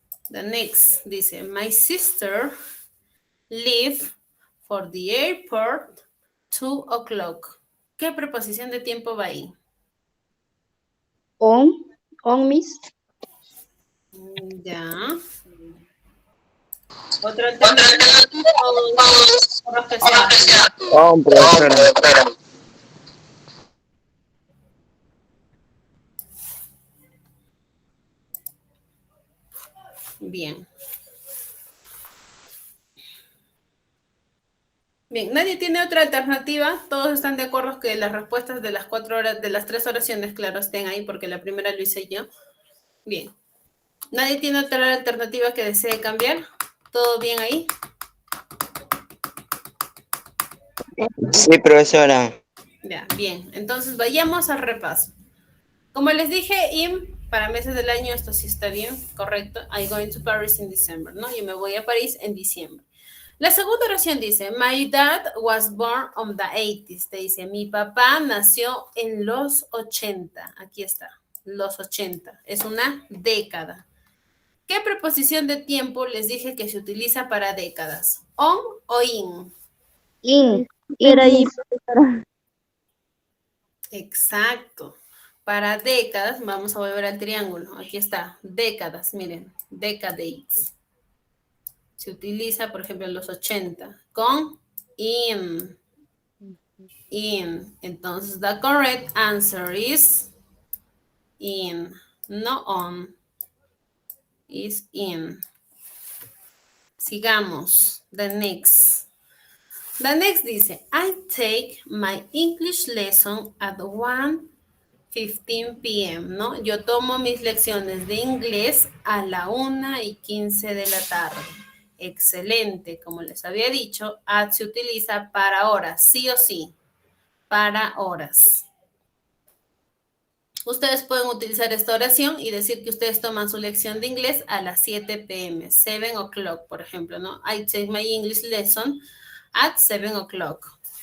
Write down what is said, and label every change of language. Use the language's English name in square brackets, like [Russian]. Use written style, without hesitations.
[English] The next dice, my sister leave for the airport 2 o'clock. ¿Qué preposición de tiempo va ahí? On, miss. [Spanish] Ya. Otra alternativa o profesora. Profesora. Bien. Bien, nadie tiene otra alternativa. Todos están de acuerdo que las respuestas de las 4 horas, de las 3 oraciones, claro, estén ahí porque la primera lo hice yo. Bien. ¿Nadie tiene otra alternativa que desee cambiar? ¿Todo bien ahí? Sí, profesora. Ya, bien. Entonces vayamos al repaso. Como les dije, para meses del año, esto sí está bien, correcto. I'm going to Paris in December, ¿no? Yo me voy a París en diciembre. [English] La segunda oración dice, my dad was born on the 80s. [Spanish] Te dice, mi papá nació en los 80. Aquí está, los 80. Es una década. ¿Qué preposición de tiempo les dije que se utiliza para décadas? ¿On o in? Era ahí, profesora. Exacto. Para décadas, vamos a volver al triángulo. Aquí está, décadas, miren, decades. Se utiliza, por ejemplo, en los 80 con in. In. [English] Entonces, the correct answer is in, no on. Is in. Sigamos. The next. The next dice, I take my English lesson at 1:15 p.m., ¿no? [Spanish] Yo tomo mis lecciones de inglés a la 1:15 de la tarde. Excelente, como les había dicho, at se utiliza para horas, sí o sí, para horas. Ustedes pueden utilizar esta oración y decir que ustedes toman su lección de inglés a las 7 p.m., 7 o'clock, por ejemplo, ¿no? [English] I take my English lesson at 7 o'clock.